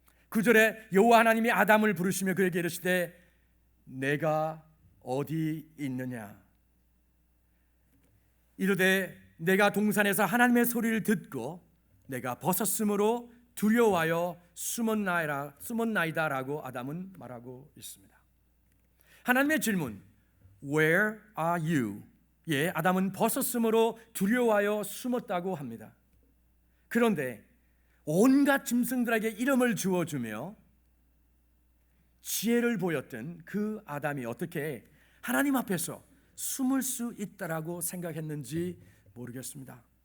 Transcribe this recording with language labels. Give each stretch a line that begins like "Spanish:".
Korean: 9절에 여호와 하나님이 아담을 부르시며 그에게 이르시되 내가 어디 있느냐 이르되 내가 동산에서 하나님의 소리를 듣고 내가 벗었으므로 두려워하여 숨었나이다라고 아담은 말하고 있습니다. 하나님의 질문
English: Where are you?
Korean: 예, 아담은 벗었으므로 두려워하여 숨었다고 합니다. 그런데 온갖 짐승들에게 이름을 주어주며 지혜를 보였던 그 아담이 어떻게 하나님 앞에서 숨을 수 있다라고 생각했는지 모르겠습니다.